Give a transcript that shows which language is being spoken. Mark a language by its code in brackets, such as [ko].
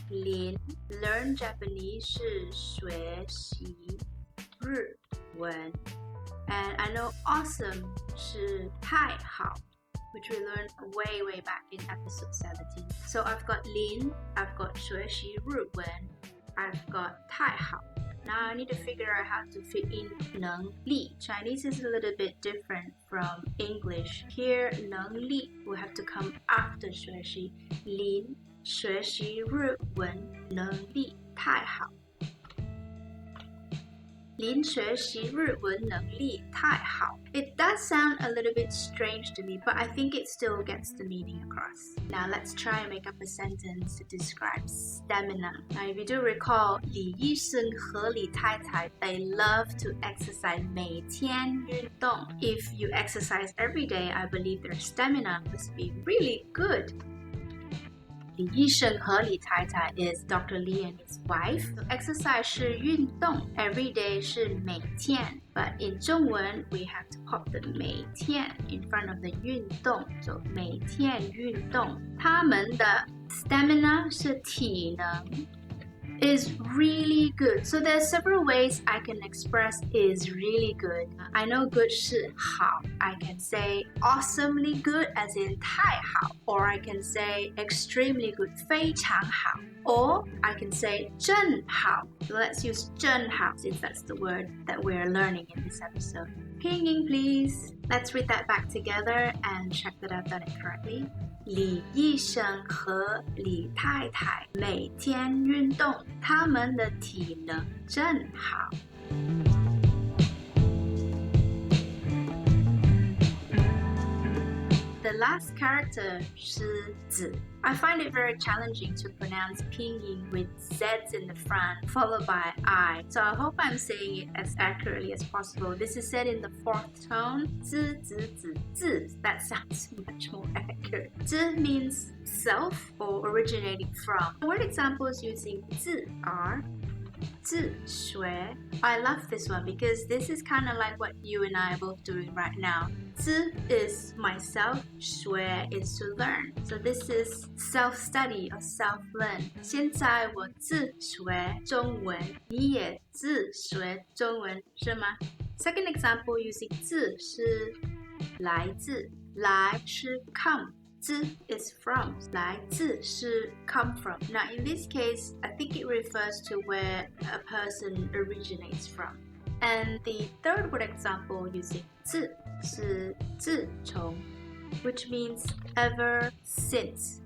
[en] Lin learn Japanese 是 [zh] 学习日文, [en] and I know awesome 是太好, which we learned way back in episode 17. So I've got Lin, I've got [zh] 学习日文, [en] I've got 太好. Now I need to figure out how to fit in 能力. Chinese is a little bit different from English. Here, 能力 will have to come after 学习. [zh] Lin 学习日文能力太好. Lin 学习日文能力太好. [en] It does sound a little bit strange to me, but I think it still gets the meaning across. Now let's try and make up a sentence to describe stamina. Now if you do recall, [zh] 李医生和李太太, [en] they love to exercise, [zh] 每天运动. [en] If you exercise every day, I believe their stamina must be really good. [zh] 李医生和李太太 [en] is Dr. Li and his wife. So exercise 是运动, every day 是每天. But in 中文 we have to pop the 每天 in front of the 运动. [zh] So 每天运动. 他们的 [en] stamina [zh] 是体能 [en] is really good. So there are several ways I can express is really good. I know good 是好. I can say awesomely good as in 太好. Or I can say extremely good, 非常好. Or I can say [zh] 真好. [en] So let's use 真好 since that's the word that we're learning in this episode. Pinging please. Let's read that back together and check that I've done it correctly. [zh] 李医生和李太太每天运动，他们的体能真好。 [en] The the last character 是子. I find it very challenging to pronounce pinyin with Z's in the front, followed by I. So I hope I'm saying it as accurately as possible. This is said in the fourth tone. [zh] 知, 子, 子, 自. [en] That sounds much more accurate. 知 means self or originating from. Word examples using 自 are 自学. I love this one because this is kind of like what you and I are both doing right now. 自 is myself, 学 is to learn. So this is self-study or self-learn. [zh] 现在我自学中文，你也自学中文，是吗？ [en] Second example using [zh] 自是来自，来是 [en] come. 自 is from, [zh] 来自是 [en] come from. Now in this case, I think it refers to where a person originates from. And the third word example using [zh] 自是自从, [en] which means ever since.